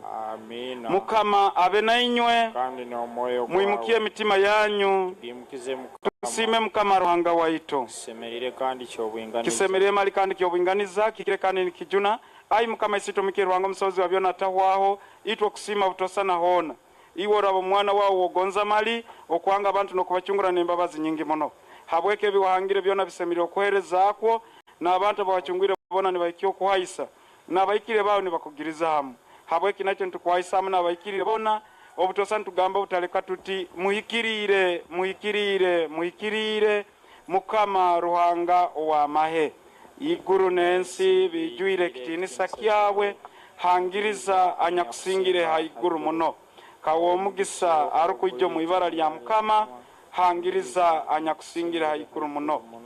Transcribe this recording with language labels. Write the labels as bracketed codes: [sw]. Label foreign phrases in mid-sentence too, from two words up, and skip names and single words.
[ttj] amina mukama abe nainywe kandi n'omwoyo mwimukie emitima yanyu gimukize mukama tusime mukama Ruhanga waitu kisemerire kandi kyobwinganiza kisemerire mali kandi kyobwinganiza kikire kandi nikijuna ayi mukama isitumikire Ruhanga omusobozi wa byona atahwaho itwa kusima butosa na hona iwora omwana wawo ogonza mali okwanga abantu n'okubachungura n'embabazi nyingi muno habweke biwahangire byona bisemirire okuhereza akwo n'abantu abawachungwire bona nibaikire okuhaisa n'abaikire bawo nibakugiriza hamu habweke nakyo ntukuhaisa hamu n'abaikire bona obutosa ntugamba butaleka tuti muhikirire muhikirire muhikirire mukama Ruhanga owamahe iguru n'ensi bijwire ekitinisa kyawe hangiriza anyakusingire haiguru muno kawo omugisa arukujjo mu ibara lya mukama hangiriza anyakusingira haikuru muno